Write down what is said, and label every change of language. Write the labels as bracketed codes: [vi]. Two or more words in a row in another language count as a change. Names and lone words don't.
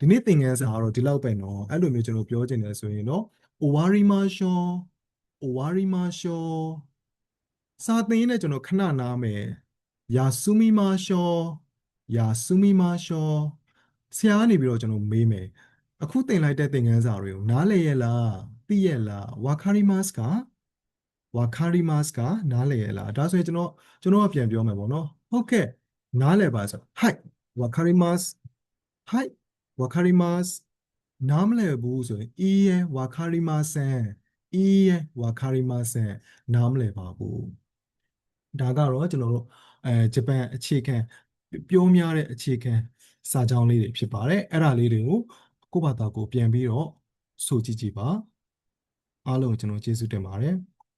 [my] နေ့သင်ခန်းစာကတော့ဒီလောက်ပဲเนาะအဲ့လိုမျိုးကျွန်တော်ပြောချင်တယ်ဆိုရင်เนาะ [ja] 終わりましょう終わりましょう [my] စာသင်ရင်းနဲ့ကျွန်တော်ခဏနားမယ်ယာဆူမီမာရှောယာ ဆူမီမာရှောဆရာကနေပြီးတော့ကျွန်တော်မေးမယ်အခုသင်လိုက်တဲ့သင်ခန်းစာတွေကိုနားလည်ရဲ့လားသိရဲ့လားဝါခါရီမတ်စ်က ဝါခါရီမတ်စ်ကနားလည်ရဲ့လားဒါဆိုရင်ကျွန်တော်ကပြန်ပြောမယ်ပေါ့နော်ဟုတ်ကဲ့နားလည်ပါ ဆို [ja] はいわかりますはいわかります [my] နားမလည်ဘူးဆိုရင် [ja] いいえわかりませんいいえわかりません [my] နားမလည်ပါဘူးဒါကတော့ကျွန်တော်တို့ဂျပန်အခြေခံပြောများတဲ့အခြေခံစာကြောင်းလေးတွေဖြစ်ပါတယ်အဲ့ဒါလေးတွေကိုကိုယ့်ဘာသာကိုပြန်ပြီးတော့ဆိုကြည့်ကြည့်ပါအားလုံးကိုကျွန်တော်ကျေးဇူးတင်ပါတယ်